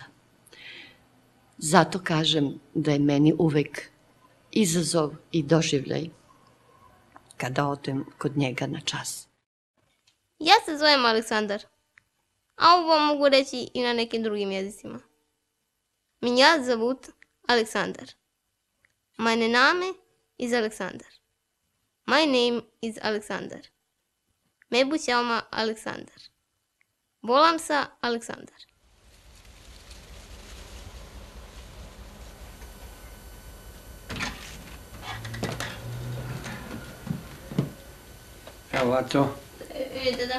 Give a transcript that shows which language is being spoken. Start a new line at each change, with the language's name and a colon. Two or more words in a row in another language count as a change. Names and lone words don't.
Serbian: Zato kažem da je meni uvek izazov i doživljaj kada odem kod njega na čas. Ja se zovem Aleksandar, a ovo mogu reći i na nekim drugim jezicima.
Russian: Меня зовут Александр.
German: Meine Name is Alexander.
English: My name is Alexander. Me bu čelma Aleksandar.
Slovak: Volam sa Aleksandar.
Serbian: Evo, Aco, Deda,